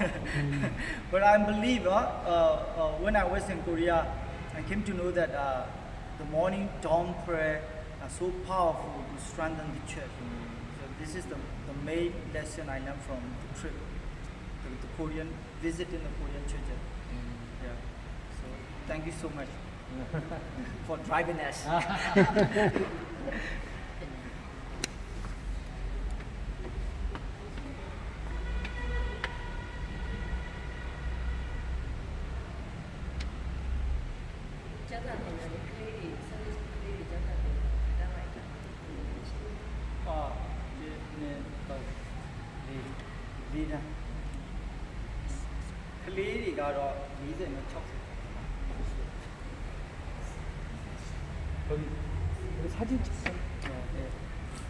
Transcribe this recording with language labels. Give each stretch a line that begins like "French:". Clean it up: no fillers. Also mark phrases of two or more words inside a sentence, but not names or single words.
English: But I believe when I was in Korea, I came to know that the morning dawn prayer are so powerful to strengthen the church. So this is the main lesson I learned from the trip, the Korean visiting the Korean church. Yeah. So thank you so much for driving us.
Vietnamese: Chắc là thầy là những cái gì sau khi đi thì chắc là thầy ra ngoài cả. 리나 클리리가로 리즈는 척.
Korean: 여기 사진 찍자. 네.